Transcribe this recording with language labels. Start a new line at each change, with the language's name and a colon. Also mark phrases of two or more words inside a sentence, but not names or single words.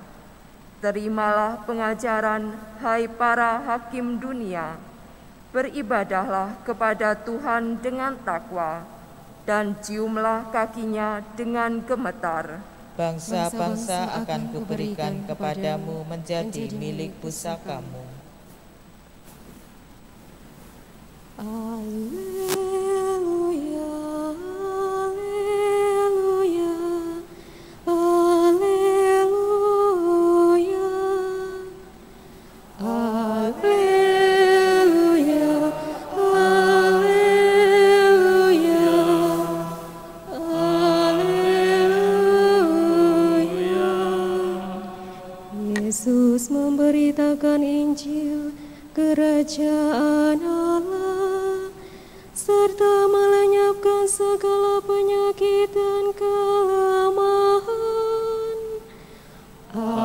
Indonesian: Terimalah pengajaran, hai para hakim dunia. Beribadahlah kepada Tuhan dengan takwa, dan ciumlah kakinya dengan gemetar. Bangsa-bangsa akan kuberikan kepadamu menjadi milik pusakamu. Alleluia, alleluia, alleluia, alleluia, alleluia. Yesus memberitakan Injil kerajaan Allah, serta melenyapkan segala penyakit dan kelemahan.